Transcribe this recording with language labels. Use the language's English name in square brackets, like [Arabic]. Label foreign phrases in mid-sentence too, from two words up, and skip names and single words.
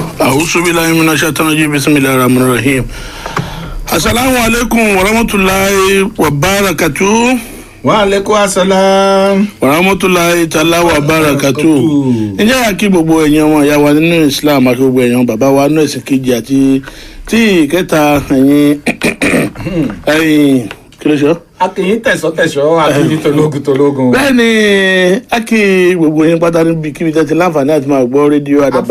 [Arabic] أعوذ بالله من الشيطان الرجيم بسم الله الرحمن الرحيم السلام عليكم ورحمة الله وبركاته. وعليكم السلام ورحمة الله تعالى وبركاته. [Yoruba] Ǹjẹ́ a kí gbogbo ẹ̀yin ọmọ ìyá wa nínú Islam àti gbogbo ẹ̀yin bàbá wa nínú ẹ̀sìn kejì àti tí ìkẹta ẹ̀yin kí ló ṣe? Akin tẹ̀sọ́ àti tológun. Bẹ́ẹ̀ni, a kí gbogbo yín pátá níbi kíbi tẹ́tí láǹfààní àti máa gbọ́ rédíò Àdàbà.